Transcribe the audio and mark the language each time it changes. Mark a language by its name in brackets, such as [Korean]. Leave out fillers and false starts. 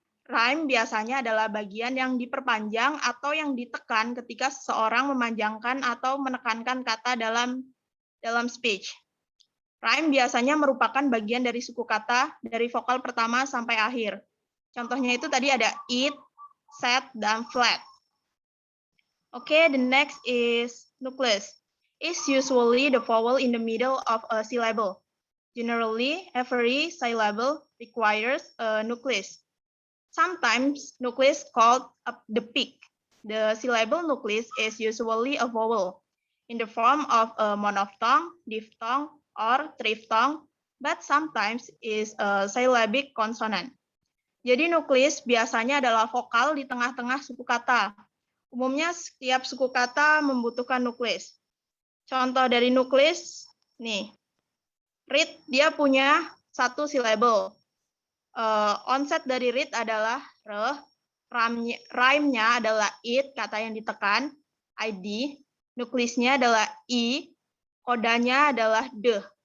[Indonesian] Rhyme biasanya adalah bagian yang diperpanjang atau yang ditekan ketika seseorang memanjangkan atau menekankan kata dalam speech. Rhyme biasanya merupakan bagian dari suku kata dari vokal pertama sampai akhir. Contohnya itu tadi ada it, set, dan flat. [English] Okay, the next is nucleus. It's usually the vowel in the middle of a syllable. Generally, every syllable requires a nucleus. Sometimes nucleus called the peak. The syllable nucleus is usually a vowel in the form of a monophthong, diphthong, or triphthong, but sometimes is a syllabic consonant. [Indonesian] Jadi nukleus biasanya adalah vokal di tengah-tengah suku kata. Umumnya setiap suku kata membutuhkan nukleus. Contoh dari nukleus, nih, read dia punya 1 syllable. Onset dari read adalah r, rhyme-nya adalah it, kata yang ditekan, id, nukleusnya adalah i, kodanya adalah d.